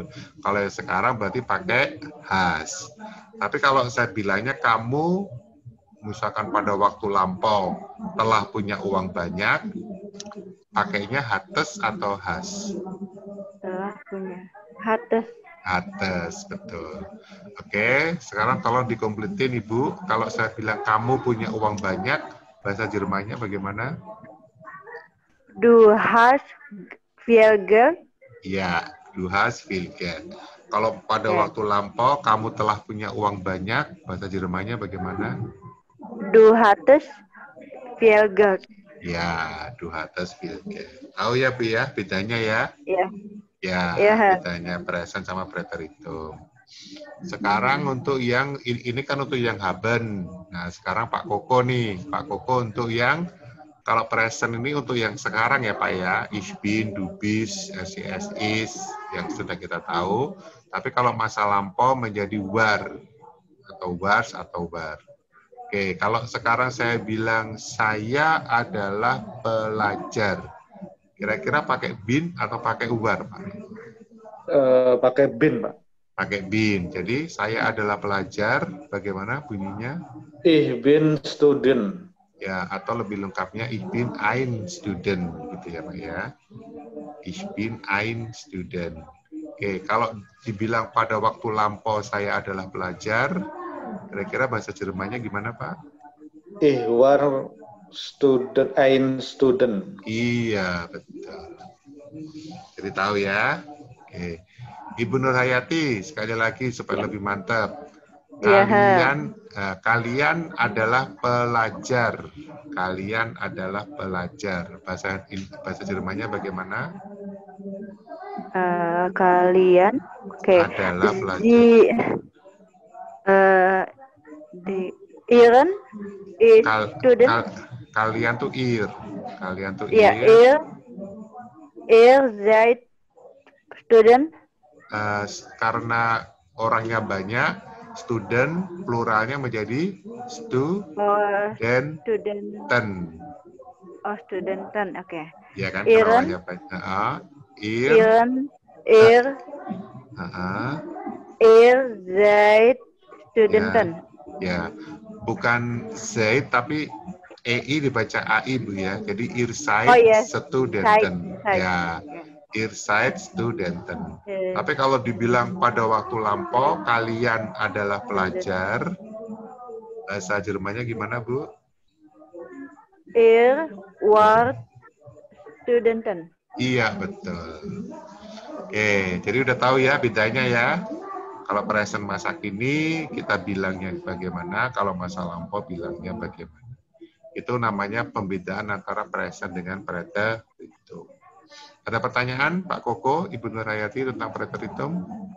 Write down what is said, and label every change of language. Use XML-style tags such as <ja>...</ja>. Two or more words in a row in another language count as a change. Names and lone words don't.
<id>Kalau yang sekarang berarti pakai has. Tapi kalau saya bilangnya kamu misalkan pada waktu lampau telah punya uang banyak, pakainya hattes atau has? Telah punya. Hattes. Hattes, betul. Oke, sekarang tolong dikompletin Ibu. Kalau saya bilang kamu punya uang banyak, bahasa Jermannya bagaimana?</id> <de>Du hast viel Geld. Iya, du hast viel Geld.</de> <id>Kalau pada waktu lampau kamu telah punya uang banyak, bahasa Jermannya bagaimana?</id> <de>Du hattest viel Geld. Ya, du hattest viel Geld.</de> <id>Tahu ya, Bu ya, bedanya ya? Iya. Ya, bedanya present sama preteritum. Sekarang untuk yang ini kan untuk yang haben. Nah, sekarang Pak Koko nih. Pak Koko untuk yang kalau present ini untuk yang sekarang ya Pak ya.</id> <de>Ich bin, du bist, es ist</de> <id>yang sudah kita tahu. Tapi kalau masa lampau menjadi war atau wars atau war. Oke, kalau sekarang saya bilang saya adalah pelajar. Kira-kira pakai bin atau pakai war, Pak? Pakai bin, Pak. Pakai bin. Jadi saya adalah pelajar. Bagaimana bunyinya?</id> <de>Ich bin Student.</de> <id>Ya, atau lebih lengkapnya</id> <de>ich bin ein Student,</de> <id>gitu ya, Pak ya.</id> <de>Ich bin ein Student.</de> <id>Oke, kalau dibilang pada waktu lampau saya adalah pelajar, kira-kira bahasa Jermannya gimana, Pak?</id> <de>Ich war Student, ein Student.</de> <id>Iya, betul. Jadi tahu ya. Oke. Ibu Nurhayati, sekali lagi supaya lebih mantap. Kalian adalah pelajar. Kalian adalah pelajar. Bahasa Jermannya bagaimana? Kalian adalah pelajar.</id> <de>Ihren student.</de> <id>Kalian tuh ir. Kalian tuh</id> <de>ir. Ihr seid student.</de> <id>Karena orangnya banyak, student pluralnya menjadi studenten. Oh, studenten, oke. Ya kan,</id> <de>Ihren. Ihr seid studenten.</de> <id>Ya, bukan seid tapi ei dibaca ai Bu ya.</id> <de>Jadi ihr seid studenten. Ya. Ihr seid studenten.</de> <id>Tapi kalau dibilang pada waktu lampau, kalian adalah pelajar. Bahasa Jermannya gimana, Bu?</id> <de>Ihr wart studenten.</de> <id>Iya, betul. Oke, jadi udah tahu ya bedanya ya. Kalau present masa kini, kita bilangnya bagaimana. Kalau masa lampau, bilangnya bagaimana. Itu namanya pembedaan antara present dengan preteritum. Ada pertanyaan, Pak Koko, Ibu Nurhayati tentang preteritum?</id>